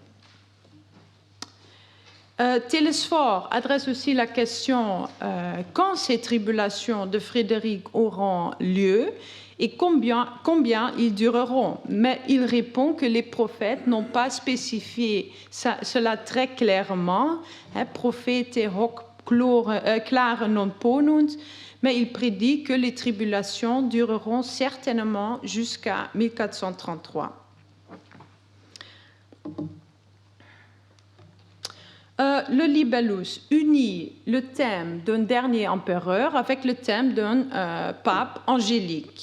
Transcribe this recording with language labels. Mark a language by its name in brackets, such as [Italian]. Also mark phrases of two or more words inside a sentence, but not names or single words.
[French] Télesphore adresse aussi la question quand ces tribulations de Frédéric auront lieu et combien ils dureront. Mais il répond que les prophètes n'ont pas spécifié cela très clairement. [Latin] Prophète hoc clare non ponunt, [French] mais il prédit que les tribulations dureront certainement jusqu'à 1433. Le Libellus unit le thème d'un dernier empereur avec le thème d'un pape angélique.